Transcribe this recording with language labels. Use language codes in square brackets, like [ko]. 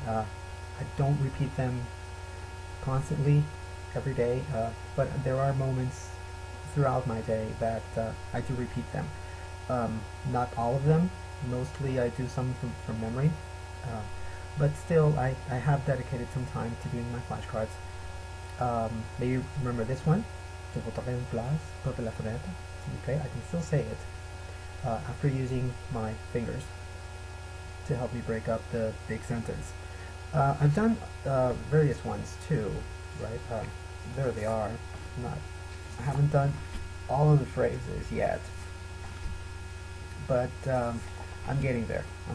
[en] I don't repeat them constantly, every day, but there are moments throughout my day that I do repeat them. Not all of them. Mostly I do some from memory. But still, I have dedicated some time to doing my flashcards. Maybe remember this one. [fr] Je voudrais une place près de la fenêtre. [en] Okay, I can still say it after using my fingers to help me break up the big sentence. I've done various ones too, right? There they are. I haven't done all of the phrases yet, but I'm getting there.